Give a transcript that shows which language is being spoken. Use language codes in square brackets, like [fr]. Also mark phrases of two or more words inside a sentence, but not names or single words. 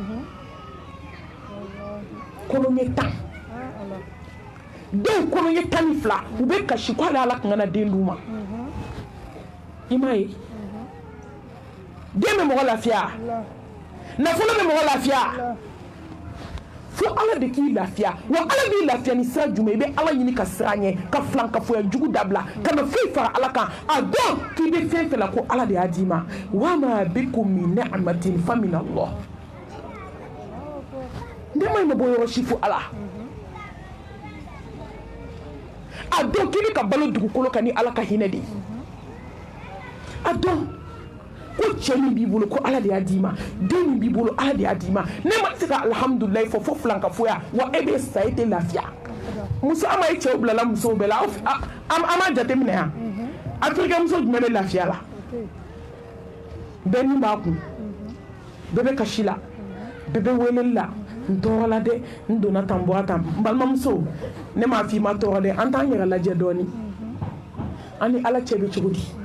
[bm] kɔnɔ ye tan den kɔnɔ ye 12 u bɛ kasi ko hali ala kan na den d'u ma i m'a ye den bɛ mɔgɔ lafiya nafolo bɛ mɔgɔ lafiya fo ala de k'i lafiya wa ala b'i lafiya ni sira jumɛn i bɛ ala ɲini ka sira ɲɛ ka filankafoya jugu dabila ka na foyi fara ala kan a dɔn k'i bɛ fɛn fɛn la ko ala de y'a d'i ma [ar] وما بكم من نعمة فمن الله [bm] ne ma ɲɛ bɔ yɔrɔ si fo ala a dɔn k'i bɛ ka balo dugukolo kan ni ala ka hinɛ de ye a dɔn ko cɛ min b'i bolo ko ala de y'a d'i ma den min b'i bolo ala de y'a d'i ma ne ma se ka alhamdulilayi fɔ fo filankafoya wa e bɛ sa e tɛ lafiya muso an ma ye cɛw bilala musow bɛɛ la an m'a jateminɛ yan afirikɛn muso jumɛn bɛ lafiya la bɛɛ ni b'a kun bɛɛ bɛ kasi la bɛɛ bɛ weleli la n tɔɔrɔ la dɛ n donna tan n bɔra tan n balimamuso ne m'a f'i ma tɔɔrɔ dɛ an t'an yɛrɛ lajɛ dɔɔni an ni ala cɛ bɛ cogo di